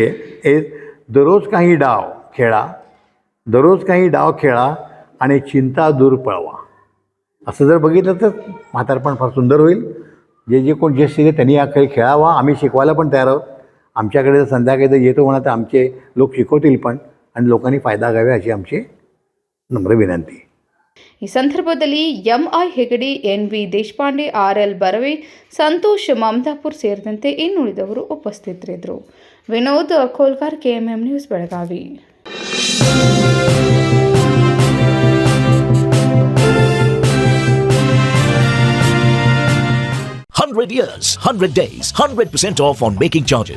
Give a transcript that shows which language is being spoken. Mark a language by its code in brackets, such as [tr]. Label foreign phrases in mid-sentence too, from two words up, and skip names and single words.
[mr] दररोज काही डाव खेळा आणि चिंता दूर पळवा. असं जर बघितलं तर म्हातारपण फार सुंदर होईल. जे कोण ज्येष्ठ आहे त्यांनी हा खेळ खेळावा. आम्ही शिकवायला पण तयार आहोत. आमच्याकडे जर संध्याकाळी जर येतो म्हणा तर आमचे लोक शिकवतील पण, आणि लोकांनी फायदा घ्यावा अशी आमची नम्र विनंती. [kn] ಈ ಸಂದರ್ಭದಲ್ಲಿ ಎಂಐ ಹೆಗಡೆ, ಎನ್ವಿ ದೇಶಪಾಂಡೆ, ಆರ್ಎಲ್ ಬರವೆ, ಸಂತೋಷ್ ಮಮದಾಪುರ್ ಸೇರಿದಂತೆ ಇನ್ನುಳಿದವರು ಉಪಸ್ಥಿತರಿದ್ದರು. ವಿನೋದ್ ಕೋಲ್ಕಾರ್, ಕೆಎಂಎಂ ನ್ಯೂಸ್, ಬೆಳಗಾವಿ. [en] $100 years, 100 days, 100% off on making charges.